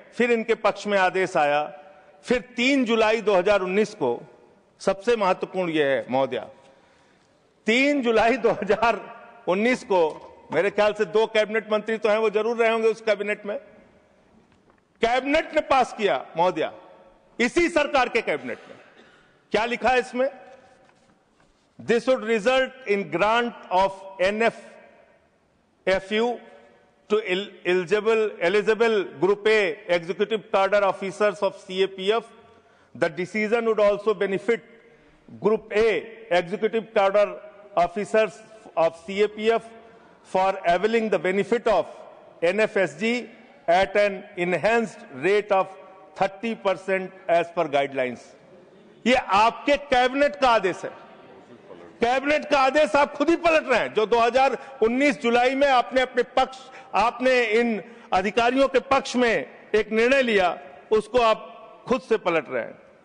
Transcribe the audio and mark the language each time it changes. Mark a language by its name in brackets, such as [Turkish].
[Hindi] फिर इनके पक्ष में आदेश आया। फिर 3 जुलाई 2019 को, सबसे महत्वपूर्ण यह है महोदया, 3 जुलाई 2019 को मेरे ख्याल से 2 कैबिनेट मंत्री तो हैं, वो जरूर रहे होंगे उस कैबिनेट में, कैबिनेट ने पास किया महोदया, इसी सरकार के कैबिनेट में। क्या लिखा है इसमें? [English] This would result in grant of NFFU to eligible Group A executive cadre officers of CAPF. The decision would also benefit Group A executive cadre officers of CAPF for availing the benefit of NFSG at an enhanced rate of 30% as per guidelines. [Hindi] ये आपके cabinet का आदेश है, cabinet का आदेश आप खुद ही पलट रहे हैं। जो 2019 जुलाई में आपने इन अधिकारियों के पक्ष में एक निर्णय लिया, उसको आप खुद से पलट रहे हैं।